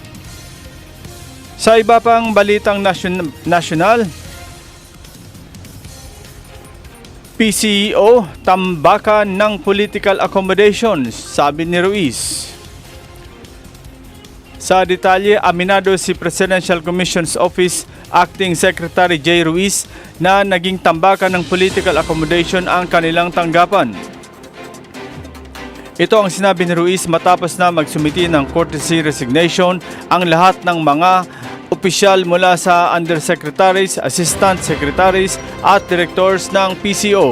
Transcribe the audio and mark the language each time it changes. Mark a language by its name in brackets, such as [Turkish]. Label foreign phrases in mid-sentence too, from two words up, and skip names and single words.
[Filipino] Sa iba pang balitang nasyonal, PCO tambakan ng [English] political accommodations, [Filipino] sabi ni Ruiz. Sa detalye, aminado si Presidential Commission's Office Acting Secretary J. Ruiz na naging tambakan ng [English] political accommodation [Filipino] ang kanilang tanggapan. Ito ang sinabi ni Ruiz matapos na magsumiti ng [English] courtesy resignation [Filipino] ang lahat ng mga opisyal mula sa undersecretaries, [English] assistant secretaries [Filipino] at directors ng PCO.